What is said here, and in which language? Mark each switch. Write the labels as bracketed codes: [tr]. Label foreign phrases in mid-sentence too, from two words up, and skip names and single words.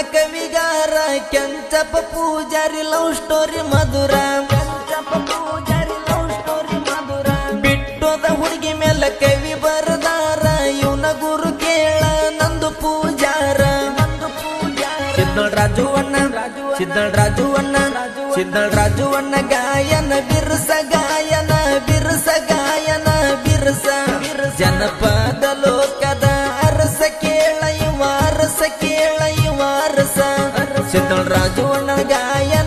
[kn] ಕವಿಗಾರ ಕೆಂಚಪ್ಪ ಪೂಜಾರಿ [en] love story [kn] ಮಧುರ ಕೆಂಚಪ್ಪ ಪೂಜಾರಿ [en] love story [kn] ಮಧುರ ಬಿಟ್ಟೋದ ಹುಡುಗಿ ಮೇಲೆ ಕವಿ ಬರದಾರ ಇವನ ಗುರು ಕೇಳ ನಂದು ಪೂಜಾರ ಸಿದ್ದಳ ರಾಜುವಣ್ಣ ಸಿದ್ದಳ ರಾಜುವಣ್ಣ ಸಿದ್ದಳ ರಾಜುವಣ್ಣ ಗಾಯನ ಬಿರ್ಸ ಗಾಯನ ಬಿರ್ಸ ಗಾಯನ ಬಿರ್ಸ ಜನಪದ ಲೋಕದ ಅರಸ ಕೇಳ ಇವಾರಸ ಕೇಳ ಇವಾರಸ ಸಿದ್ದಳ ರಾಜುವಣ್ಣ ಗಾಯನ